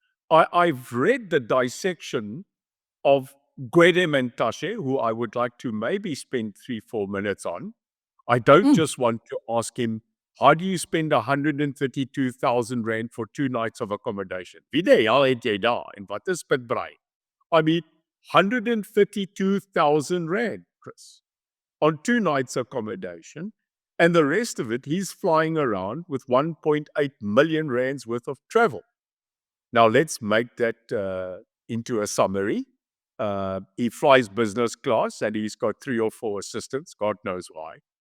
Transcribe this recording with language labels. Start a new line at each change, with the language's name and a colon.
English: I've read the dissection of Gwede Mantashe, who I would like to maybe spend 3-4 minutes on. I don't Mm. just want to ask him, how do you spend 132,000 rand for 2 nights of accommodation?
Afrikaans: Wie die hel het jy daar en wat is pitbraai?
English: I mean, 132,000 rand, Chris, on 2 nights accommodation, and the rest of it he's flying around with 1.8 million rands worth of travel. Now let's make that into a summary. He flies business class and he's got 3 or 4 assistants, God knows why.